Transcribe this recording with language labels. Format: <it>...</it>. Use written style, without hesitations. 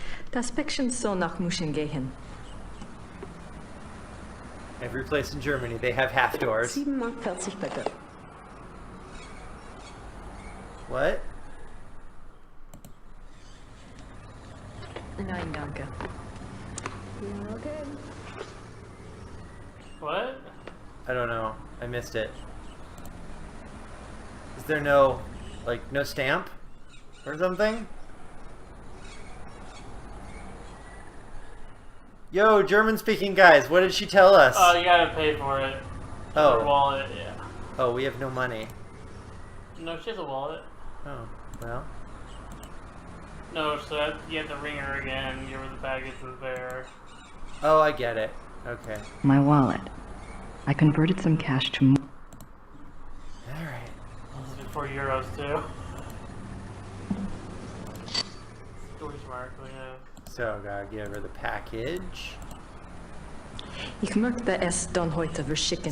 <de>Das Päckchen soll nach München gehen.</de> <en>Every place in Germany, they have half doors.</en> <de>7,40 Mark bitte.</de> <en>What?</en> <de>Nein, danke.</de> <en>Okay. What? I don't know. I missed it. Is there no, like, no stamp? Or something? Yo, German-speaking guys, what did she tell us? Oh, you gotta pay for it. Oh. Her wallet, yeah. Oh, we have no money. No, she has a wallet. Oh, well. No, so that, you have to ring her again, give her the baggage and fare. Oh, I get it. Okay. My wallet. I converted some cash to... Alright. This is for euros, too. Deutschmark, yeah. So, gotta give her the package.</en> <de>Ich möchte es dann heute verschicken.</de>